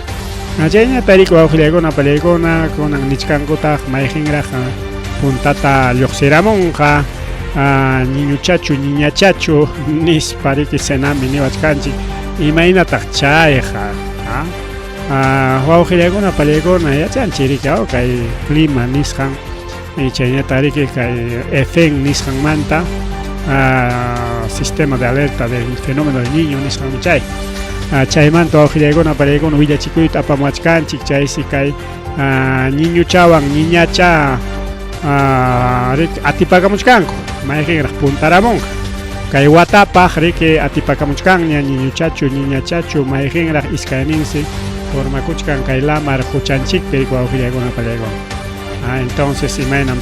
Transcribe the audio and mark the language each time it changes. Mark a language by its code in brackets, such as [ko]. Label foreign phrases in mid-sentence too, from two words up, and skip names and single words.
[qu] chayña tariq wawqillaykuna pallaykuna kunan nichkankutaq mayjinraq puntata lluqsiramunqa niñuchachu niñachachu nispariki senami niwachkanchik imaynataq chayqa wawqillaykuna pallaykuna yachanchirikaw kay clima nisqan chayñatariki kay EFEN nisqanmanta sistema [es] de alerta del fenómeno del niño [qu] nisqan chay chaymanta wawqillaykuna pallaykuna willachikuyta apamuachkanchik chaysi kay niñuchawan niñacha atipakamuchkanku mayjinraq puntaramunqa kay watapaq riki atipakamuchkanña niñuchachu niñachachu mayjinraq iskayninsi formakuchkan kay lamar huchanchikpi wawqillaykuna pallaykuna entonces imaynam